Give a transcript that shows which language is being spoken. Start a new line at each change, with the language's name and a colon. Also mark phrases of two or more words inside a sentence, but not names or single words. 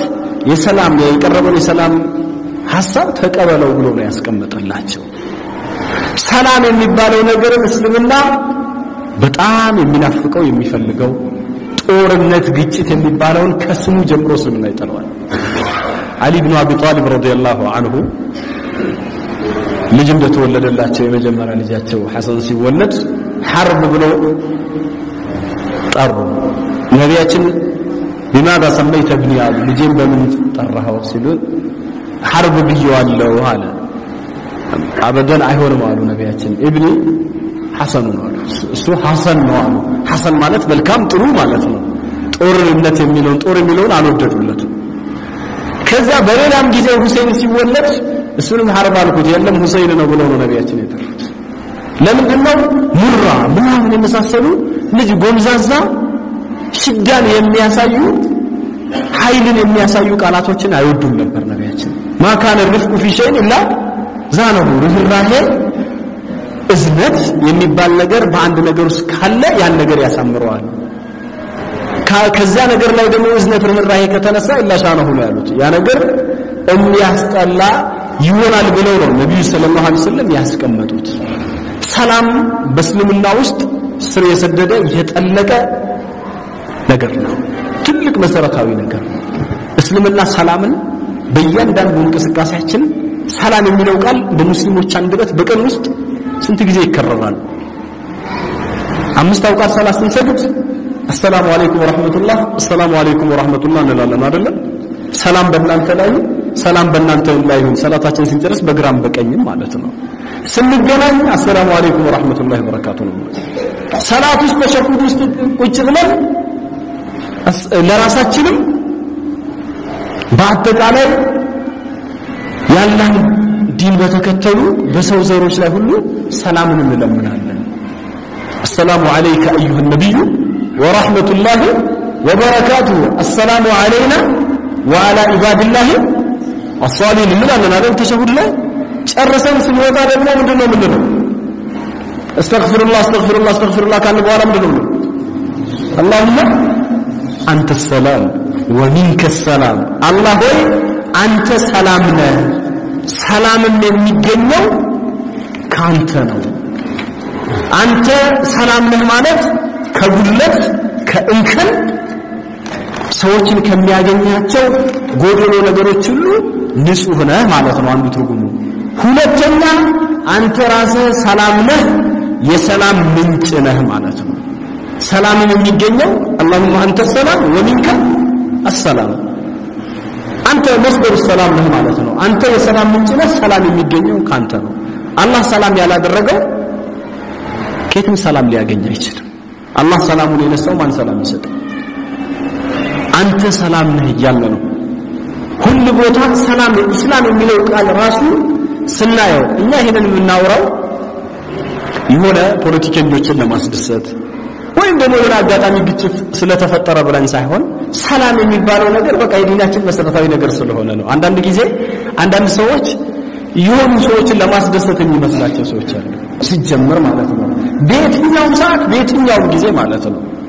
Amharic: የሰላም የቀረበው የሰላም ሐሳብ ተቀበለው ብሎ ነው ያስቀመጠላቸው። ሰላም የሚባለው ነገር እስልምና በጣም የሚናፍቀው የሚፈልገው ጦርነት ግጭት የሚባለውን ከስሙ ጀምሮ ስሙን አይጠራው። አሊ ኢብኑ አቢ ጣሊብ
Arabic: رضي الله عنه
Amharic: ልጅ እንደተወለደላቸው የመጀመሪያ ልጃቸው ሐሰን ሲወለድ ሐርብ ብሎ ጠሩ። ነቢያችን
Arabic: بماذا سميت ابني
Amharic: ልጄን በምን ጠራኸው ሲሉ ሐርብ ብየዋለሁ አለ። አበደን አይሆንም አሉ ነቢያችን። ኢብኒ ሐሰን ነው አሉ። እሱ ሐሰን ነው አሉ። ሐሰን ማለት መልካም ጥሩ ማለት ነው። ጦርነት የሚለውን አልወደዱለትም። ከዛ በሌላም ጊዜ ሁሴን ሲወለድ እሱንም ሐርብ አልኩት የለም ሁሴን ነው ብለው ነው ነቢያችን የጠሩት። ለምንድነው ሙራ ምናምን የመሳሰሉ ልጅ ጎምዛዛ ሽዳን የሚያሳዩ ኃይልን የሚያሳዩ ቃላቶችን አይወዱም ነበር ነቢያችን።
Arabic: ما كان الرفق في شيء إلا زانه
Amharic: ርህራሄ እዝነት የሚባል ነገር በአንድ ነገር ውስጥ ካለ ያን ነገር ያሳምረዋል ከዛ ነገር ላይ ደግሞ እዝነት ርህራሄ ከተነሳ ኢላሻነሁ ነው ያሉት ያ ነገር የሚያስጠላ ይሆናል ብለው ነው ነብዩ
Arabic: صلى الله عليه وسلم
Amharic: ያስቀመጡት ሰላም በእስልምና ውስጥ ስር የሰደደ የጠለቀ ነገር ነው ትልቅ መሰረታዊ ነገር ነው እስልምና ሰላምን በእያንዳንዱ እንቅስቃሴያችን ሰላም የሚለው ቃል በሙስሊሞች አንደበት በቀን ውስጥ ስንት ጊዜ ይከረራል 5 አውቃት ሰላት ስንሰግድ
Arabic: السلام عليكم ورحمة الله السلام عليكم ورحمة الله
Amharic: እንላለን አይደል ሰላም በእናንተ ላይ ሰላም በእናንተ ላይ ይሁን ሰላታችን ስንጨርስ በግራም በቀኝም ማለት ነው ስንገናኝ
Arabic: السلام عليكم ورحمة الله وبركاته
Amharic: ሰላት ውስጥ ተሸኩት ውስጥ ቁጭ ብለን ለራሳችንም በአጠቃላይ ያለን ዲን በተከተሉ በሰው ዘሮች ላይ ሁሉ ሰላምን እንለምናለን
Arabic: السلام عليك أيها النبي ورحمة الله وبركاته السلام علينا وعلى عباد الله الصالحين
Amharic: እንላለን አይደል ተሸሁድ ላይ ጨርሰን ስንወጣ ደግሞ ምንድነው
Arabic: استغفر الله استغفر الله استغفر الله
Amharic: ካለ በኋላ ምንድነው
Arabic: اللهم أنت السلام ومنك السلام
Amharic: الله ሆይ አንተ ሰላም ነህ ሰላምም የሚገኘው ካንተ ነው አንተ ሰላም ነህ ማለት ከጉለት ከእንከን ሰዎችን ከሚያገኛቸው ጎደሎ ነገሮች ሁሉ ንጹህ ነህ ማለት ነው አንዱ ትርጉሙ ሁለተኛ አንተ ራስህ ሰላም ነህ የሰላም ምንጭ ነህ ማለት ነው ሰላም የሚገኘው
Arabic: اللهم انت السلام ومنك السلام
Amharic: አንተ መስደር ሰላም ነህ ማለት ነው አንተ የሰላም ምንጭ ነህ ሰላም የሚገኘው ካንተ ነው አላህ ሰላም ያላደረገው ከየትም ሰላም ሊያገኝ አይችልም አላህ ሰላሙን የነሳው ማን ሰላም ይሰጣል አንተ ሰላም ነህ እያለ ነው ሁሉ ቦታ ሰላም እስላም የሚለው ቃል ራሱ ስናየው እኛ ይሄንን የምናወራው የሆነ ፖለቲከኞችን ለማስደሰት ወይም ደግሞ ወላ አጋጣሚ ግጭት ስለተፈጠረ ብለን ሳይሆን ሰላም የሚባለው ነገር በቃ የዲናችን መሰረታዊ ነገር ስለሆነ ነው አንዳንድ ጊዜ አንዳንድ ሰዎች የሆኑ ሰዎችን ለማስደሰት የሚመስላቸው ሰዎች አሉ ሲጀመር ማለት ነው በየትኛውም ሰዓት በየትኛውም ጊዜ ማለት ነው